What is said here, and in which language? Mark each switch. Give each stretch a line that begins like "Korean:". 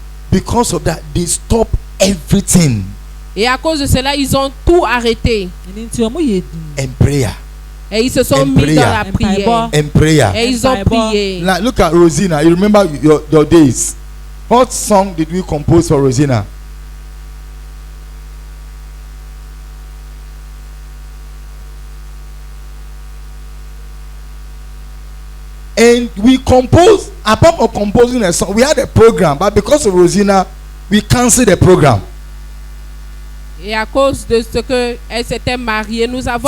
English: Because of that, they stopped everything.
French: Et à cause de cela, ils ont tout arrêté.
English: And prayer.
French: Et ils se sont mis dans la prière.
English: And prayer.
French: Et ils ont prié.
English: Now look at Rosina. You remember your days. What song did we compose for Rosina? And we composed, apart from composing a song, we had a program, but because of Rosina, we canceled the program.
French: Et à cause de ce que elle s'était mariée, nous avons